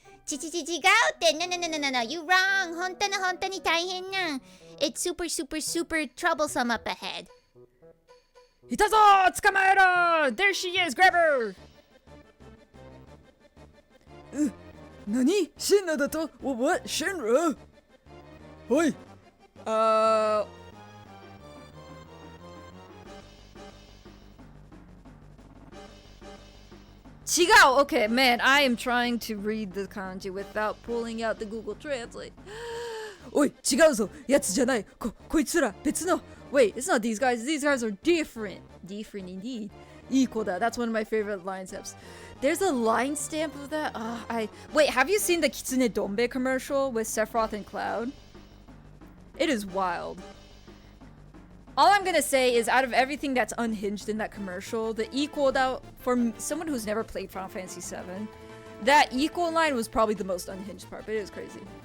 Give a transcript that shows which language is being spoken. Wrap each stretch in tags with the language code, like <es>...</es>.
<ja>違うって</ja> <en>No, you wrong</en> <ja>本当に大変なん</ja> <en>It's super troublesome up ahead</en> <ja>いたぞ捕まえろ</ja> <en>There she is, grab her</en> <ja>何シンラだと</ja> <en>What?</en> <ja>シンラおい違う</ja> <en>Okay, man, I am trying to read the kanji without pulling out the Google Translate.</en> <ja>おい違うぞやつじゃないこいつら別の</ja> <en>Wait, it's not these guys. These guys are different. Different indeed.</en> <ja>いい子だ</ja> <en>That's one of my favorite line stamps. There's a line stamp of that. Wait, have you seen the Kitsune Dombe commercial with Sephiroth and Cloud? It is wild. All I'm gonna say is, out of everything that's unhinged in that commercial, the equal out for someone who's never played Final Fantasy VII, that equal line was probably the most unhinged part, but it was crazy.</en>